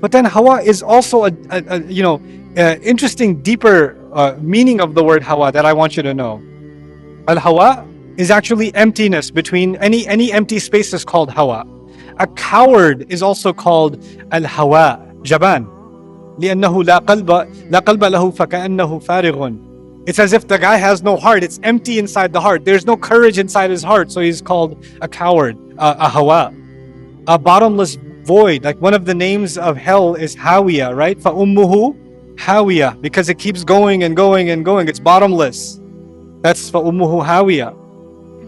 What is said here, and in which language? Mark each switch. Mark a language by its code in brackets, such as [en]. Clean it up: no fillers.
[en] But then hawa is also interesting, deeper meaning of the word hawa that I want you to know. Al-hawa is actually emptiness. Between any empty space is called hawa. A coward is also called al-hawa, jaban. [ar] لأنه لا قلب له فكأنه فارغ. [en] It's as if the guy has no heart. It's empty inside the heart. There's no courage inside his heart. So he's called a coward, a hawa. A bottomless void. Like one of the names of hell is Hawiya, right? [ar] فَأُمُّهُ Hawiya. [en] Because it keeps going and going and going. It's bottomless. That's [ar] فَأُمُّهُ Hawiya.